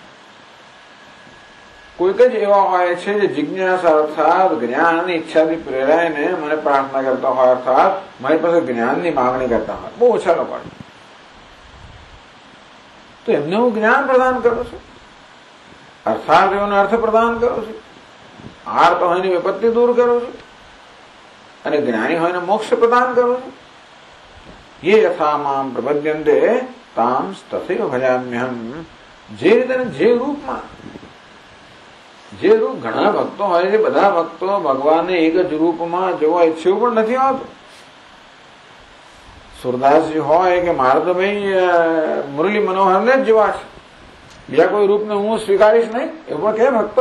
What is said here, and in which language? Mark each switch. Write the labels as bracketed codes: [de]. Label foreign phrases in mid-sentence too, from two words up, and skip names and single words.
[gu] કોઈક જ એવા હોય છે જે જિજ્ઞાસા અર્થાત જ્ઞાનની ઈચ્છાથી પ્રેરાઈને મને પ્રાર્થના કરતા હોય, અર્થાત મારી પાસે જ્ઞાનની માંગણી કરતા હોય. બહુ ઓછા લોકો. તો એમને હું જ્ઞાન પ્રદાન કરું છું, અર્થાત એનો અર્થ પ્રદાન કરું છું, આર્ત હોય ને વિપત્તિ દૂર કરું છું, અને જ્ઞાની હોય ને મોક્ષ પ્રદાન કરું છું. [sa] ये यथा माम प्रपद्यन्ते ताम तथैव भजाम्यहम. [gu] જે રીતે જે રૂપમાં, જે રૂપ ઘણા ભક્તો હોય છે, બધા ભક્તો ભગવાનને એક જ રૂપમાં જોવા ઈચ્છ્યું પણ નથી હોતું. સુરદાસજી હોય કે મારે તો ભાઈ મુરલી મનોહરને જ જોવા છે, બીજા કોઈ રૂપને હું સ્વીકારીશ નહીં, એવું પણ કે ભક્તો.